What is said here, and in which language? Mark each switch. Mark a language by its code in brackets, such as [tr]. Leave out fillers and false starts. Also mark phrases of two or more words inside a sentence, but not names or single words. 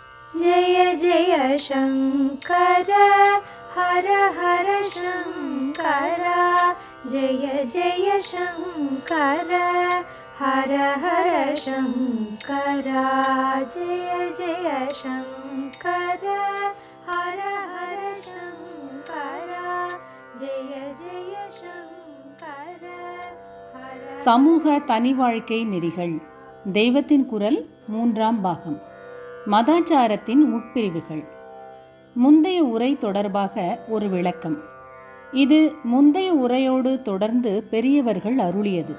[sa] जय जय शङ्कर हर हर शङ्कर जय जय शङ्कर हर हर शङ्कर जय जय शङ्कर हर हर शङ्कर जय जय शङ्कर हर. [ta] சமூக தனி வாழ்க்கை நெறிகள் தெய்வத்தின் குரல் 3ஆம் பாகம். மதாச்சாரத்தின் உட்பிரிவுகள். முந்தைய உரை தொடர்பாக ஒரு விளக்கம். இது முந்தைய உரையோடு தொடர்ந்து பெரியவர்கள் அருளியது.